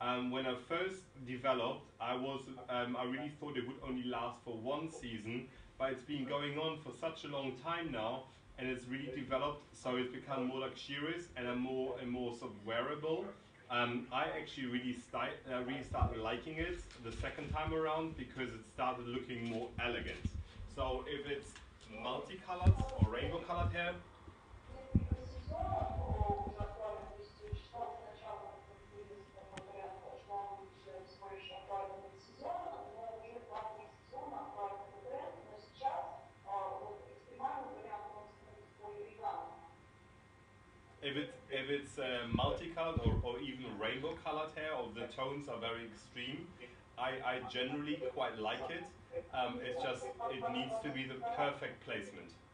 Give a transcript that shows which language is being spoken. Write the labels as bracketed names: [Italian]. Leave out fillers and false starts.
[English] When I first developed, I really thought it would only last for 1 season, but it's been going on for such a long time now, and it's really developed, so it's become more luxurious and more sort of wearable. I actually really started liking it the second time around because it started looking more elegant. So if it's multicolored or rainbow colored hair, [Russian] Несколько сезонов уже актуально, то есть существовал сначала такой вариант, что он всего лишь актуален этот сезон, но уже 2-3 сезона актуален этот тренд, но сейчас вот экстремальный вариант, он становится более элегантным. [English] if it's multicolored or even rainbow colored hair, or the tones are very extreme, I generally quite like it. It's just it needs to be the perfect placement.